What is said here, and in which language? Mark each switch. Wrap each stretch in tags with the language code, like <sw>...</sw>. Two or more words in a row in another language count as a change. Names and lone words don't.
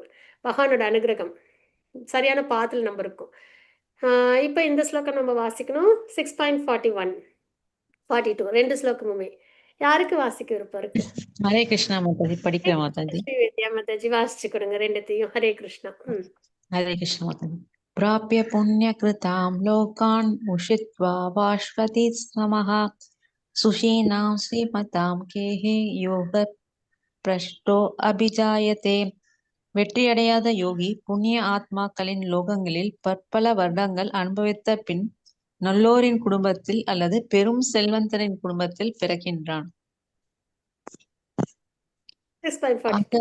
<ta>பகவானோட அனுகிரகம் சரியான பாத்தில் நம்ம இருக்கும். இப்போ இந்த ஸ்லோகம் நம்ம வாசிக்கணும். 6.41 42 ரெண்டு ஸ்லோகமுமே. யாருக்கு வாசிக்க விருப்பம் இருக்கு? ஹரே கிருஷ்ணா மாதாஜி. படிக்கிற மாதாஜி. வித்யா மாதாஜி வாசிச்சு கொடுங்க ரெண்டுத்தையும். ஹரே கிருஷ்ணா. ஹரே கிருஷ்ணா மாதாஜி.</ta> <sa>प्राप्य पुण्यकृतां लोकान् उषित्वा वाश्वति समः सुषीणां श्रीमतां केहे योग भ्रष्टो अभिजायते.</sa> <ta>வெற்றியடையாத யோகி புண்ணிய ஆத்மாக்களின் லோகங்களில் பற்பல வருடங்கள் அனுபவித்த பின் நல்லோரின் குடும்பத்தில் அல்லது பெரும் செல்வந்தரின் குடும்பத்தில் பிறக்கின்றான். 6.42.</ta>